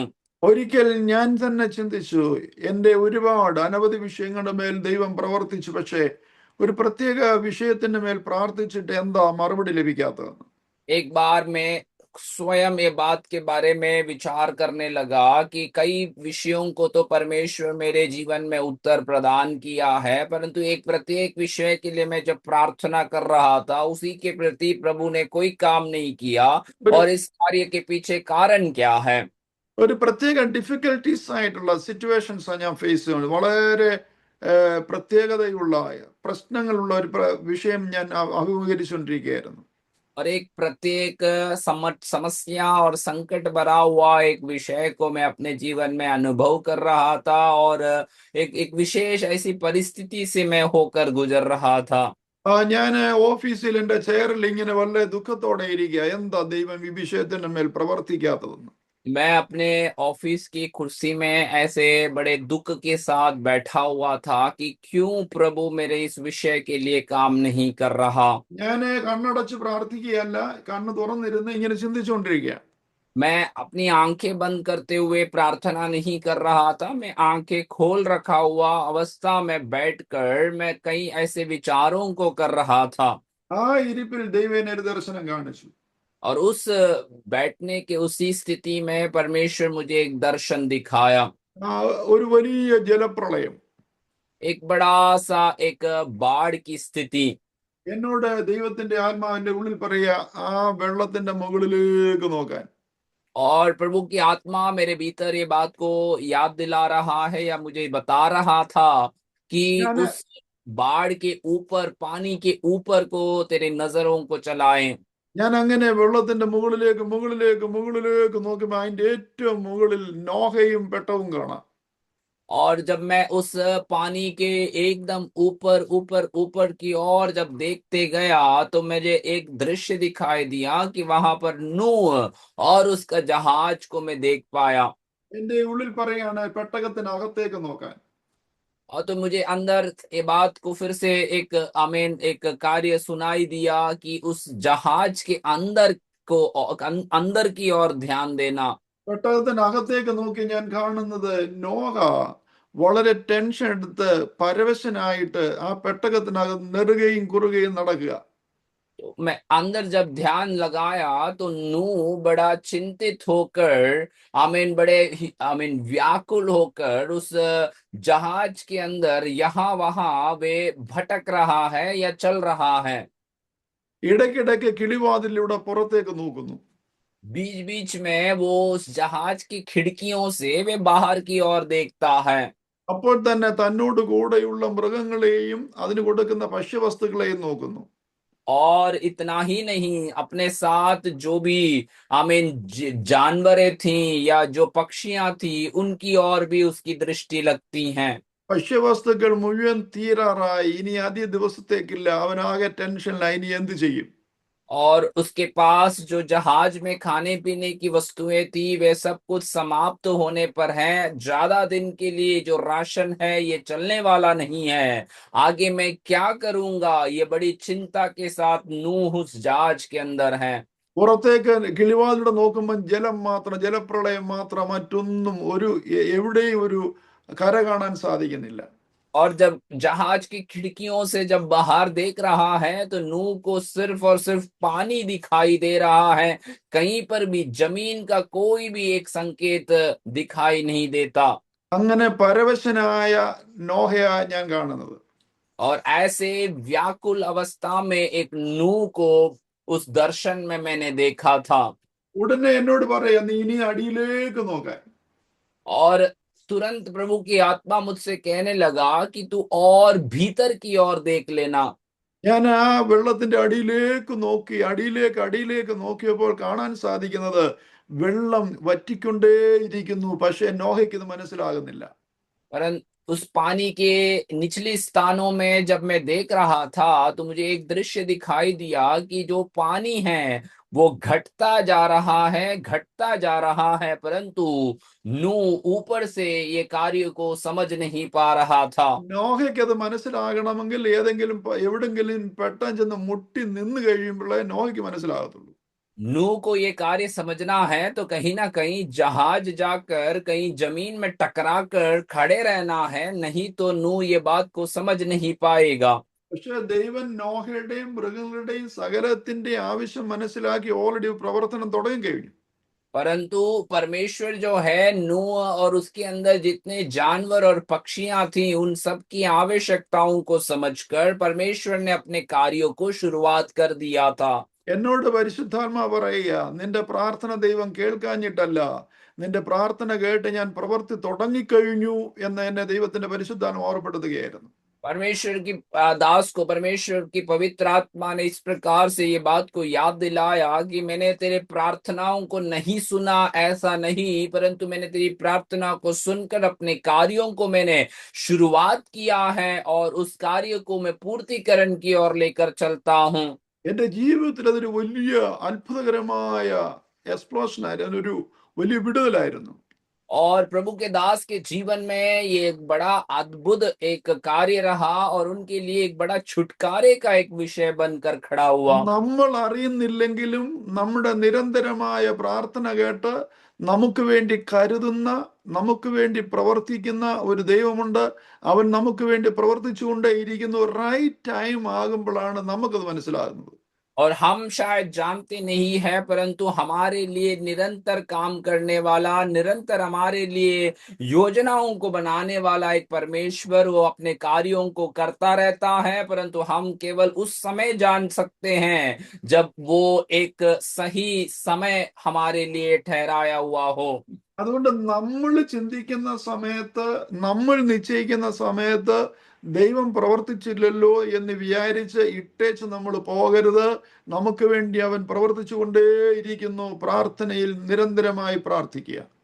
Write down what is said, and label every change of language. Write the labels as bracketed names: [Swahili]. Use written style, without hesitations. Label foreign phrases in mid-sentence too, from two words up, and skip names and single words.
[Malayalam] ഒരിക്കൽ ഞാൻ തന്നെ ചിന്തിച്ചു, എന്റെ ഒരുപാട് അനവധി വിഷയങ്ങളുടെ മേൽ ദൈവം പ്രവർത്തിച്ചു, പക്ഷേ ഒരു പ്രത്യേക വിഷയത്തിന്റെ മേൽ പ്രാർത്ഥിച്ചിട്ട് എന്താ മറുപടി ലഭിക്കാത്തതെന്ന്. [Hindi] एक बार मैं स्वयं ये बात के बारे में विचार करने लगा कि कई विषयों को तो परमेश्वर मेरे जीवन में उत्तर प्रदान किया है, परंतु एक प्रत्येक विषय के लिए मैं जब प्रार्थना कर रहा था उसी के प्रति प्रभु ने कोई काम नहीं किया। [Malayalam] ഒരു [Hindi] और इस कार्य के पीछे कारण क्या है? [Malayalam] ഒരു പ്രത്യേക ഡിഫിക്കൽട്ടീസ് ആയിട്ടുള്ള സിറ്റുവേഷൻസ് ഞാൻ ഫേസ് ചെയ്യുന്നത്. വളരെ പ്രത്യേകതയുള്ള പ്രശ്നങ്ങളുള്ള ഒരു വിഷയം ഞാൻ അഭിമുഖീകരിച്ചുകൊണ്ടിരിക്കുകയായിരുന്നു. [Hindi] और एक प्रत्येक समस्या और संकट भरा हुआ एक विषय को मैं अपने जीवन में अनुभव कर रहा था और एक विशेष ऐसी परिस्थिति से मैं होकर गुजर रहा था। [Malayalam] ഞാൻ ഓഫീസിൽ എന്റെ ചെയറിൽ ഇങ്ങനെ വളരെ ദുഃഖത്തോടെ ഇരിക്കുക, എന്താ ദൈവം ഈ വിഷയത്തിന്റെ മേൽ പ്രവർത്തിക്കാത്തതെന്ന്. [Hindi] मैं अपने ऑफिस की कुर्सी में ऐसे बड़े दुख के साथ बैठा हुआ था कि क्यों प्रभु मेरे इस विषय के लिए काम नहीं कर रहा। [Malayalam] ഞാൻ കണ്ണടച്ച് പ്രാർത്ഥിക്കുകയല്ല, കണ്ണ് തുറന്നിരുന്ന് ഇങ്ങനെ ചിന്തിച്ചുകൊണ്ടിരിക്കുക. [Hindi] मैं अपनी आंखें बंद करते हुए प्रार्थना नहीं कर रहा था, मैं आंखें खोल रखा हुआ अवस्था में बैठकर मैं कई ऐसे विचारों को कर रहा था। [Malayalam] ആ ഇരിപ്പിൽ ദൈവം എന്നെ ഒരു ദർശനം കാണിച്ചു. [Hindi] और उस बैठने के उसी स्थिति में परमेश्वर मुझे एक दर्शन दिखाया। [Malayalam] ഒരു വലിയ ജലപ്രളയം. [Hindi] एक बड़ा सा एक बाढ़ की स्थिति। [Malayalam] എന്നോട് ദൈവത്തിന്റെ ആത്മാവിന്റെ ഉള്ളിൽ പറയുക, ആ വെള്ളത്തിന്റെ മുകളിലേക്ക് നോക്കാൻ. [Hindi] और प्रभु की आत्मा मेरे भीतर ये बात को याद दिला रहा है या मुझे बता रहा था कि [Malayalam] ഞാൻ [Hindi] उस बाढ़ के ऊपर, पानी के ऊपर को तेरे नजरों को चलाएं। [Malayalam] ഞാൻ അങ്ങനെ വെള്ളത്തിന്റെ മുകളിലേക്ക് മുകളിലേക്ക് മുകളിലേക്ക് നോക്കുമ്പോൾ അതിന്റെ ഏറ്റവും മുകളിൽ നോഹയും പെട്ടവും കാണാം. [Hindi] और जब मैं उस पानी के एकदम ऊपर ऊपर ऊपर की ओर जब देखते गया तो मुझे एक दृश्य दिखाई दिया कि वहां पर नूह और उसका जहाज को मैं देख पाया। [Malayalam] എന്റെ ഉള്ളിൽ പറയാണ് പെട്ടകത്തിനകത്തേക്ക് നോക്കാൻ. [Hindi] और तो मुझे अंदर ये बात को फिर से एक आमीन एक कार्य सुनाई दिया कि उस जहाज के अंदर को अंदर की ओर ध्यान देना। [Malayalam] പെട്ടകത്തിനകത്തേക്ക് നോക്കി ഞാൻ കാണുന്നത് നോഹ വളരെ ടെൻഷൻ എടുത്ത് പരവശനായിട്ട് ആ പെട്ടകത്തിനകത്ത് നെറുകയും കുറുകയും നടക്കുക. [Hindi] तो मैं अंदर जब ध्यान लगाया तो नूह बड़ा चिंतित होकर आमीन आमीन व्याकुल होकर उस जहाज के अंदर यहाँ वहां वे भटक रहा है या चल रहा है। [Malayalam] ഇടയ്ക്കിടയ്ക്ക് കിളിവാതിലൂടെ പുറത്തേക്ക് നോക്കുന്നു. [Hindi] बीच बीच में वो उस जहाज की खिड़कियों से वे बाहर की ओर देखता है। [Malayalam] അപ്പോൾ തന്നെ തന്നോട് കൂടെയുള്ള മൃഗങ്ങളെയും അതിന് കൊടുക്കുന്ന ഭക്ഷ്യവസ്തുക്കളെയും നോക്കുന്നു. [Hindi] और इतना ही नहीं, अपने साथ जो भी आमीन जानवरें थीं या जो पक्षियां थी उनकी ओर भी उसकी दृष्टि लगती हैं। [Malayalam] ഭക്ഷ്യവസ്തുക്കൾ മുഴുവൻ തീരാറായി, ഇനി അധിക ദിവസത്തേക്കില്ല. അവനാകെ ടെൻഷനിലായി, ഇനി എന്ത് ചെയ്യും? [Hindi] और उसके पास जो जहाज में खाने पीने की वस्तुएं थी वे सब कुछ समाप्त होने पर हैं। ज्यादा दिन के लिए जो राशन है ये चलने वाला नहीं है। आगे मैं क्या करूंगा, ये बड़ी चिंता के साथ नूह उस जहाज के अंदर है। [Malayalam] പുറത്തേക്ക് കിളിവാതിലൂടെ നോക്കുമ്പോൾ ജലം മാത്രം, ജലപ്രളയം മാത്രം, മറ്റൊന്നും എവിടെയും ഒരു കര കാണാൻ സാധിക്കുന്നില്ല. [Hindi] और जब जहाज की खिड़कियों से जब बाहर देख रहा है तो नूह को सिर्फ और सिर्फ पानी दिखाई दे रहा है। कहीं पर भी जमीन का कोई भी एक संकेत दिखाई नहीं देता। [Malayalam] അങ്ങനെ പരവശനായ നോഹയാ ഞാൻ കാണുന്നത്. [Hindi] और ऐसे व्याकुल अवस्था में एक नूह को उस दर्शन में मैंने देखा था। [Malayalam] ഉടനെ എന്നോട് പറയാ, നീ ഇനി അടിയിലേക്ക് നോക്കാൻ. [Hindi] और तुरंत प्रभु की आत्मा मुझसे कहने लगा कि तू और भीतर की ओर देख लेना। [Malayalam] ഞാൻ ആ വെള്ളത്തിന്റെ അടിയിലേക്ക് നോക്കി, അടിയിലേക്ക് നോക്കിയപ്പോൾ കാണാൻ സാധിക്കുന്നത് വെള്ളം വറ്റിക്കൊണ്ടേയിരിക്കുന്നു. പക്ഷെ നോഹയ്ക്ക് ഇത് മനസ്സിലാകുന്നില്ല. [Hindi] परंतु उस पानी के निचले स्थानों में जब मैं देख रहा था तो मुझे एक दृश्य दिखाई दिया कि जो पानी है वो घटता जा रहा है, परंतु नूह ऊपर से ये कार्य को समझ नहीं पा रहा था। [Malayalam] നോഹയ്ക്ക് അത് മനസ്സിലാകണമെങ്കിൽ എവിടെങ്കിലും പെട്ടെന്ന് ചെന്ന് മുട്ടി നിന്ന് കഴിയുമ്പോഴേ നോഹയ്ക്ക് മനസ്സിലാകത്തുള്ളൂ. [Hindi] नूह को ये कार्य समझना है तो कहीं ना कहीं जहाज जाकर कहीं जमीन में टकरा कर खड़े रहना है, नहीं तो नूह ये बात को समझ नहीं पाएगा। [Malayalam] പക്ഷെ ദൈവം നോഹയുടെയും മൃഗങ്ങളുടെയും സകലത്തിന്റെ ആവശ്യം മനസ്സിലാക്കി ഓൾറെഡി പ്രവർത്തനം തുടങ്ങി കഴിഞ്ഞു. [Hindi] परंतु परमेश्वर जो है नूह और उसके अंदर जितने जानवर और पक्षियां थी उन सब की आवश्यकताओं को समझकर परमेश्वर ने अपने कार्यों को शुरुआत कर दिया था। [Malayalam] എന്നോട് പരിശുദ്ധാത്മാ പറയുക, നിന്റെ പ്രാർത്ഥന ദൈവം കേൾക്കാഞ്ഞിട്ടല്ല, നിന്റെ പ്രാർത്ഥന കേട്ട് ഞാൻ പ്രവൃത്തി തുടങ്ങിക്കഴിഞ്ഞു എന്ന് എന്നെ ദൈവത്തിന്റെ പരിശുദ്ധാത്മ ഓർമ്മപ്പെടുത്തുകയായിരുന്നു. [Hindi] परमेश्वर की दास को परमेश्वर की पवित्र आत्मा ने इस प्रकार से ये बात को याद दिलाया कि मैंने तेरे प्रार्थनाओं को नहीं सुना, ऐसा नहीं, परंतु मैंने तेरी प्रार्थना को सुनकर अपने कार्यों को मैंने शुरुआत किया है और उस कार्य को मैं पूर्तिकरण की ओर लेकर चलता हूँ। [Malayalam] എന്റെ ജീവിതത്തിൽ അതൊരു വലിയ അത്ഭുതകരമായ എക്സ്പ്ലോഷൻ ആയിരുന്നു, ഒരു വലിയ വിടുതലായിരുന്നു. [Hindi] और प्रभु के दास के जीवन में ये एक बड़ा अद्भुत एक कार्य रहा और उनके लिए एक बड़ा छुटकारे का एक विषय बनकर खड़ा हुआ। [Malayalam] നമ്മൾ അറിയുന്നില്ലെങ്കിലും നമ്മുടെ നിരന്തരമായ പ്രാർത്ഥന കേട്ട് നമുക്ക് വേണ്ടി കരുതുന്ന, നമുക്ക് വേണ്ടി പ്രവർത്തിക്കുന്ന ഒരു ദൈവമുണ്ട്. അവൻ നമുക്ക് വേണ്ടി പ്രവർത്തിച്ചുകൊണ്ടേയിരിക്കുന്നു. [English] right time [Malayalam] ആകുമ്പോഴാണ് നമുക്കത് മനസ്സിലാകുന്നത്. [Hindi] और हम शायद जानते नहीं है, परंतु हमारे लिए निरंतर काम करने वाला, निरंतर हमारे लिए योजनाओं को बनाने वाला एक परमेश्वर वो अपने कार्यों को करता रहता है, परंतु हम केवल उस समय जान सकते हैं जब वो एक सही समय हमारे लिए ठहराया हुआ हो। [Malayalam] അതുകൊണ്ട് നമ്മൾ ചിന്തിക്കുന്ന സമയത്ത്, നമ്മൾ നിശ്ചയിക്കുന്ന സമയത്ത് ദൈവം പ്രവർത്തിച്ചില്ലല്ലോ എന്ന് വിചാരിച്ച് ഇട്ടേച്ച് നമ്മൾ പോകരുത്. നമുക്ക് വേണ്ടി അവൻ പ്രവർത്തിച്ചുകൊണ്ടേയിരിക്കുന്നു. പ്രാർത്ഥനയിൽ നിരന്തരമായി പ്രാർത്ഥിക്കുക.